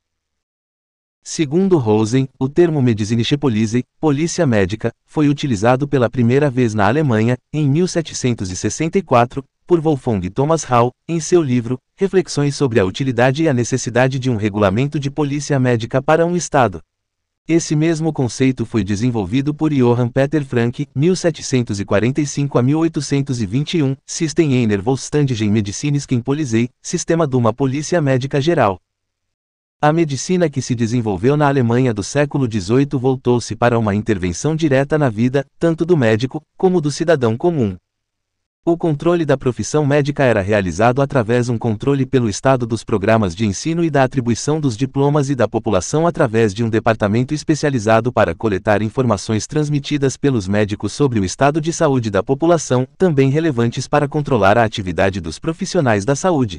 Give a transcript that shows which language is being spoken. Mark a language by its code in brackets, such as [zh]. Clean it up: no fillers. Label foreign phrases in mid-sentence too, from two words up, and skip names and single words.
[pt] Segundo Rosen, o termo [de] Medizinische Police, [pt] polícia médica, foi utilizado pela primeira vez na Alemanha, em 1764, por Wolfgang Thomas Hall, em seu livro, Reflexões sobre a utilidade e a necessidade de um regulamento de polícia médica para um Estado. Esse mesmo conceito foi desenvolvido por Johann Peter Frank, 1745 a 1821, System einer vollständigen medizinischen Polizei, sistema de uma polícia médica geral. A medicina que se desenvolveu na Alemanha do século XVIII voltou-se para uma intervenção direta na vida, tanto do médico, como do cidadão comum. O controle da profissão médica era realizado através de um controle pelo Estado dos programas de ensino e da atribuição dos diplomas e da população através de um departamento especializado para coletar informações transmitidas pelos médicos sobre o estado de saúde da população, também relevantes para controlar a atividade dos profissionais da saúde.